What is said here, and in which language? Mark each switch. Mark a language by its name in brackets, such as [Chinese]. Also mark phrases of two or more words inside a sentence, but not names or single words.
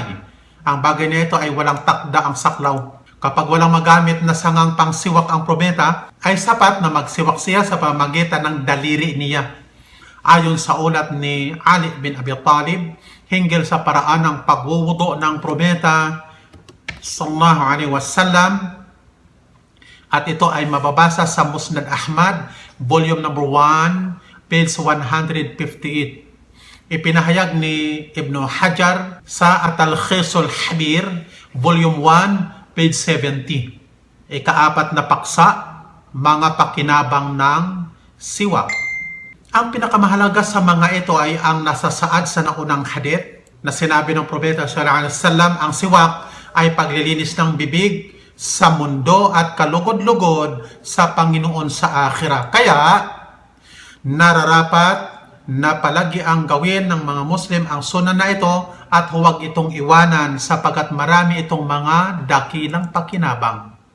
[Filipino] Ang bagay na ito ay walang takda ang saklaw. Kapag walang magamit na sangang pangsiwak ang propeta, ay sapat na magsiwak siya sa pamagitan ng daliri niya. Ayon sa ulat ni Ali bin Abi Talib, hinggil sa paraan ng pagwuwudu ng propeta [Arabic] صلى الله عليه وسلم, [Filipino] at ito ay mababasa sa Musnad Ahmad, [English] volume number 1, page 158. [Filipino] Ipinahayag ni Ibn Hajar sa At-Talkhisul Habir, volume 1, page 70. Ikaapat na paksa, mga pakinabang ng siwak. Ang pinakamahalaga sa mga ito ay ang nasasaad sa naunang hadith na sinabi ng Propeta [Arabic] صلى الله عليه وسلم, [Filipino] ang siwak ay paglilinis ng bibig sa mundo at kalugod-lugod sa Panginoon sa akhirah. Kaya, nararapat na palagi ang gawin ng mga Muslim ang sunan na ito at huwag itong iwanan sapagat marami itong mga dakilang pakinabang.